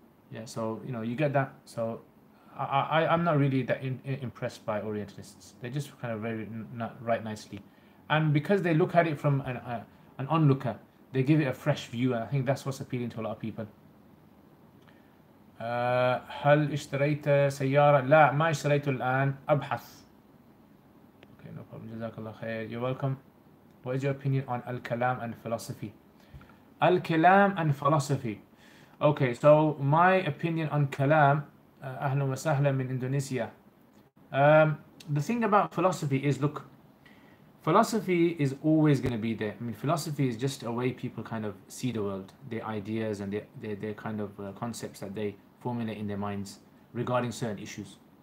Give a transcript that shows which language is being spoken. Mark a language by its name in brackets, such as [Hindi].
[English] Yeah, so you get that. So I'm not really that impressed by Orientalists. They just kind of very not write nicely, and because they look at it from an onlooker, they give it a fresh view, and I think that's what's appealing to a lot of people. [Arabic] هل اشتريت سيارة؟ لا ما اشتريته الآن، أبحث. [English] Okay, no problem. [Arabic] جزاك الله خير. [English] You're welcome. What is your opinion on al-kalam and philosophy? Al-kalam and philosophy. Okay, so my opinion on kalam, [Arabic] أهلا وسهلا من [English] Indonesia. The thing about philosophy is, look, philosophy is always going to be there. I mean, philosophy is just a way people kind of see the world, their ideas and their kind of concepts that they formulate in their minds regarding certain issues.